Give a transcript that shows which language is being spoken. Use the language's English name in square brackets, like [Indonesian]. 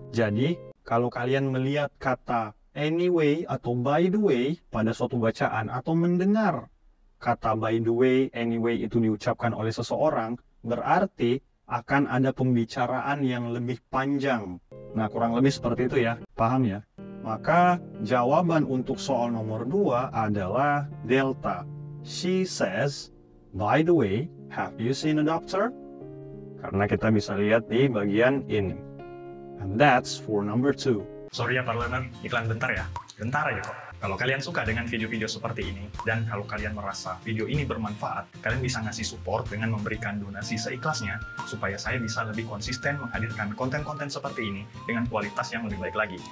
[Indonesian] Jadi, kalau kalian melihat kata anyway atau by the way pada suatu bacaan, atau mendengar kata by the way, anyway itu diucapkan oleh seseorang, berarti akan ada pembicaraan yang lebih panjang. Nah, kurang lebih seperti itu ya, paham ya? Maka jawaban untuk soal nomor 2 adalah delta. [English] She says, by the way, have you seen a doctor? [Indonesian] Karena kita bisa lihat di bagian ini. [English] And that's for number 2. [Indonesian] Sorry ya Pak Leonard, iklan bentar ya. Bentar aja kok. Kalau kalian suka dengan video-video seperti ini, dan kalau kalian merasa video ini bermanfaat, kalian bisa ngasih support dengan memberikan donasi seikhlasnya, supaya saya bisa lebih konsisten menghadirkan konten-konten seperti ini dengan kualitas yang lebih baik lagi.